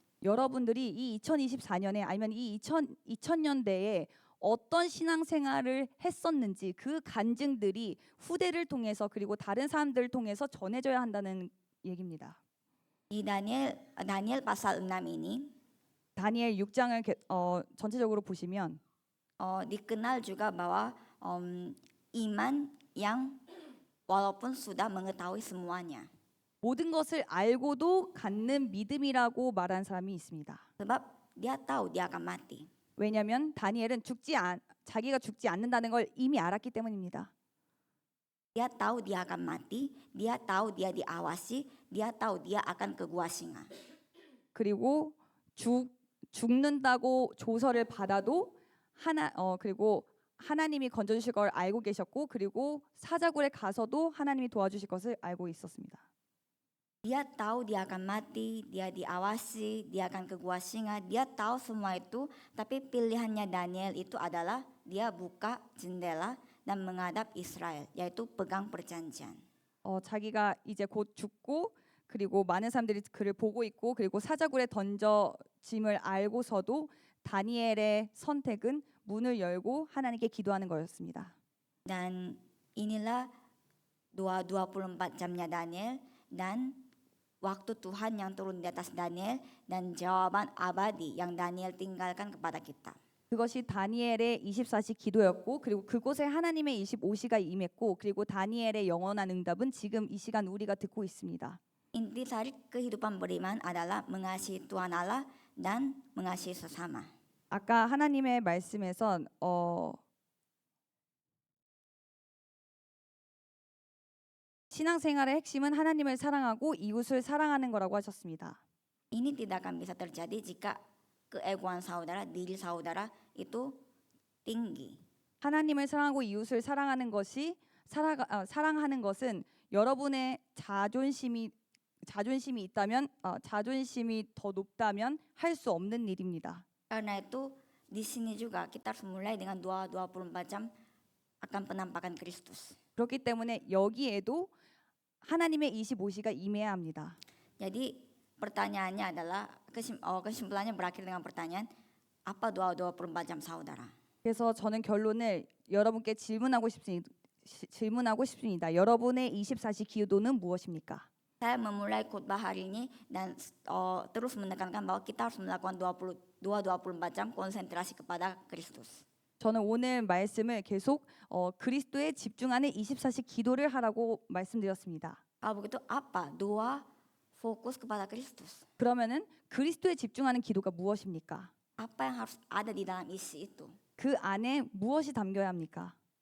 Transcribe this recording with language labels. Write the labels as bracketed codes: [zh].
[ko] 여러분들이 이 2024년에 아니면 이 2000년대에 어떤 신앙생활을 했었는지 그 간증들이 후대를 통해서 그리고 다른 사람들을 통해서 전해져야 한다는 얘기입니다. [id] Di Daniel pasal 6 ini [ko] 다니엘 6장을 전체적으로 보시면 [id] dikenal juga bahwa iman yang walaupun sudah mengetahui semuanya. [ko] 모든 것을 알고도 갖는 믿음이라고 말한 사람이 있습니다. [id] Sebab dia tahu dia akan mati. [ko] 왜냐하면 다니엘은 자기가 죽지 않는다는 걸 이미 알았기 때문입니다. [id] Dia tahu dia akan mati, dia tahu dia diawasi, dia tahu dia akan ke gua singa. [ko] 그리고 죽는다고 조서를 받아도 그리고 하나님이 건져주실 걸 알고 계셨고, 그리고 사자굴에 가서도 하나님이 도와주실 것을 알고 있었습니다. [id] Dia tahu dia akan mati, dia diawasi, dia akan ke gua singa, dia tahu semua itu, tapi pilihannya Daniel itu adalah dia buka jendela dan menghadap Israel, yaitu pegang perjanjian. [ko] 자기가 이제 곧 죽고, 그리고 많은 사람들이 그를 보고 있고, 그리고 사자굴에 던져짐을 알고서도 다니엘의 선택은 문을 열고 하나님께 기도하는 거였습니다. [id] Dan inilah 24 jamnya Daniel dan waktu Tuhan yang turun di atas Daniel dan jawaban abadi yang Daniel tinggalkan kepada kita. [ko] 그것이 다니엘의 24시 기도였고, 그리고 그곳에 하나님의 25시가 임했고, 그리고 다니엘의 영원한 응답은 지금 이 시간 우리가 듣고 있습니다. [id] Inti sari kehidupan beriman adalah mengasihi Tuhan Allah dan mengasihi sesama. [ko] 아까 하나님의 말씀에서 신앙생활의 핵심은 하나님을 사랑하고 이웃을 사랑하는 거라고 하셨습니다. [id] Ini tidak akan bisa terjadi jika keegoan saudara, diri saudara itu tinggi. [ko] 하나님을 사랑하고 이웃을 사랑하는 것이 사랑하는 것은 여러분의 자존심이 있다면 자존심이 더 높다면 할 수 없는 일입니다. [id] Karena itu di sini juga kita harus mulai dengan 24 jam akan penampakan Kristus. [ko] 그렇기 때문에 여기에도 하나님의 25시가 임해야 합니다. [id] Jadi pertanyaannya adalah kesimpulannya berakhir dengan pertanyaan apa 24 jam saudara? [ko] 그래서 저는 결론을 여러분께 질문하고 싶습니다. 여러분의 24시 기도는 무엇입니까? [id] Saya memulai khutbah hari ini dan terus menekankan bahwa kita harus melakukan 24 jam konsentrasi kepada Kristus. [ko] 저는 오늘 말씀을 계속 그리스도에 집중하는 24시 기도를 하라고 말씀드렸습니다. [id] Kalau begitu apa? Fokus kepada Kristus. [ko] 그러면은 그리스도에 집중하는 기도가 무엇입니까? [id] Apa yang harus ada di dalam isi itu? [ko] 그 안에 무엇이 담겨야 합니까?